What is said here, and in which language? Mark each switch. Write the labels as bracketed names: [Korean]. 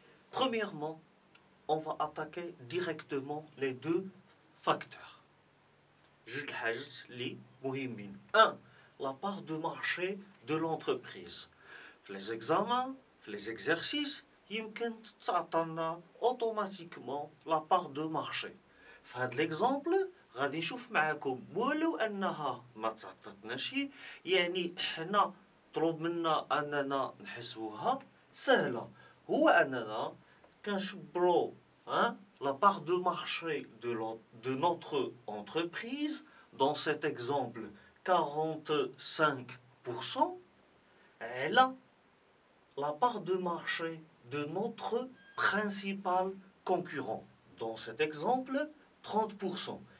[French] Premièrement, on va attaquer directement les deux facteurs. [Arabic] جوج الحاجات اللي مهمين. 1. [French] La part de marché de l'entreprise. في les examens, في les exercices, [Arabic] يمكن تعطينا [French] automatiquement la part de marché. [Arabic] في هذا l'exemple غادي نشوف معاكم ولو انها ما تعطتناش، يعني حنا طلب منا اننا نحسبوها سهله. هو اننا كنشبرو [French] la part de marché de notre entreprise, dans cet exemple 45%, et là, la part de marché de notre principal concurrent, dans cet exemple 30%.